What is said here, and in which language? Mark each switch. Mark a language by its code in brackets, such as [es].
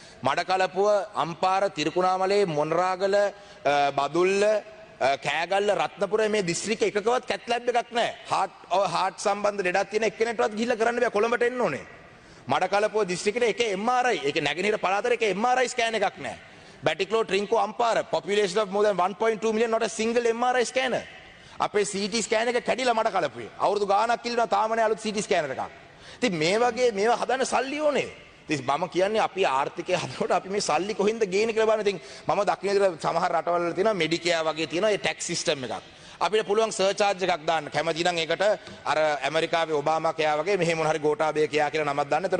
[si] මඩකලපුව අම්පාර තිරිකුණාමලේ මොනරාගල බදුල්ල කෑගල්ල රත්නපුර මේ දිස්ත්‍රික්ක එකකවත් කැත් ලැබ් එකක් නැහැ. හાર્ට් සම්බන්ධ ලෙඩක් තියෙන එක්කෙනෙක්ටවත් ගිහිල්ලා කරන්න බෑ. කොළඹට එන්න ඕනේ. මඩකලපුව දිස්ත්‍රික්කේ එක MRI ඒක නැගෙනහිර පළාතේ එක MRI ස්කෑන් එකක් නැහැ. [en] Batticaloa Trinco Ampara population of more than 1.2 million not a single MRI scanner. [si] අපේ CT ස්කෑන් එක කැඩිලා මඩකලපුවේ. අවුරුදු ගාණක් ඉල්ලනවා තාම නැහැ අලුත් CT ස්කෑනර් එකක්. ඉතින් මේ වගේ මේවා හදන්න සල්ලි ඕනේ. ඉතින් මම කියන්නේ අපි ආර්ථිකය හදනකොට අපි මේ සල්ලි කොහෙන්ද ගේන්නේ කියලා බලන්න. ඉතින් මම දකින්න විදිහට සමහර රටවල් වල තියෙනවා මෙඩිකෙයා වගේ තියෙනවා ඒ ටැක්ස් සිස්ටම් එකක්. අපිට පුළුවන් සර්චාර්ජ් එකක් දාන්න. කැමති නම් ඒකට අර ඇමරිකාවේ ඔබාමා කයා වගේ මෙහෙම මොන හරි ගෝඨාභය කයා කියලා නමක් දාන්න.